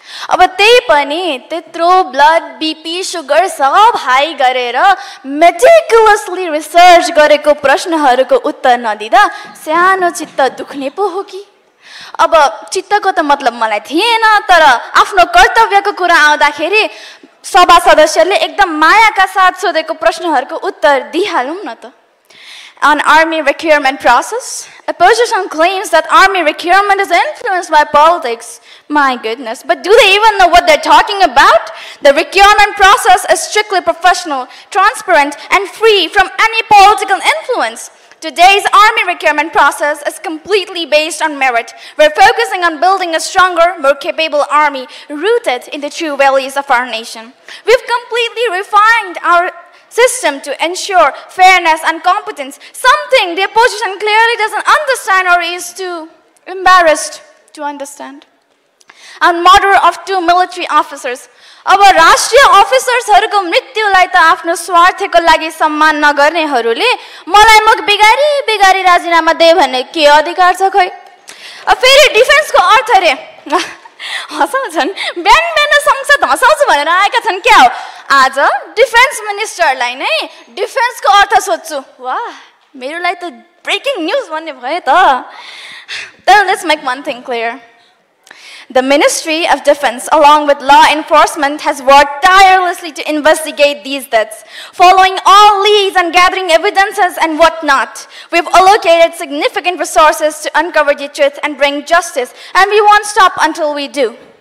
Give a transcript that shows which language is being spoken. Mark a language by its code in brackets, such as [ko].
[ne] अब त्यही पनि त्यत्रो ब्लड बीपी सुगर सब हाई गरेर मेटिकुलसली रिसर्च गरेको प्रश्नहरूको उत्तर नदिँदा सानो चित्त दुख्ने पो हो कि अब चित्तको त मतलब मलाई थिएन तर आफ्नो कर्तव्यको कुरा आउँदाखेरि सभा सदस्यले एकदम मायाका साथ सोधेको प्रश्नहरूको उत्तर दिइहालौँ न त [en] On army recruitment process, opposition claims that army recruitment is influenced by politics. My goodness, but do they even know what they're talking about? The recruitment process is strictly professional, transparent, and free from any political influence. Today's army recruitment process is completely based on merit. We're focusing on building a stronger, more capable army rooted in the true values of our nation. We've completely refined our system to ensure fairness and competence, something the opposition clearly doesn't understand or is too embarrassed to understand. And murder of 2 military officers, [ne] अब राष्ट्रिय अफिसर्सहरूको मृत्युलाई त आफ्नो स्वार्थको लागि सम्मान नगर्नेहरूले मलाई मग बिगारी राजीनामा दे भन्ने के अधिकार छ खै? फेरि डिफेन्सको अर्थ रे हँसाउँछन्, बिहान संसद हँसाउँछु भनेर आएका छन् क्या हो? आज डिफेन्स मिनिस्टरलाई नै डिफेन्सको अर्थ सोध्छु। वाह, मेरो लागि त ब्रेकिङ न्युज भन्ने भयो त। [en] Then let's make one thing clear. The Ministry of Defense, along with law enforcement, has worked tirelessly to investigate these deaths, following all leads and gathering evidences and whatnot. We've allocated significant resources to uncover the truth and bring justice, and we won't stop until we do.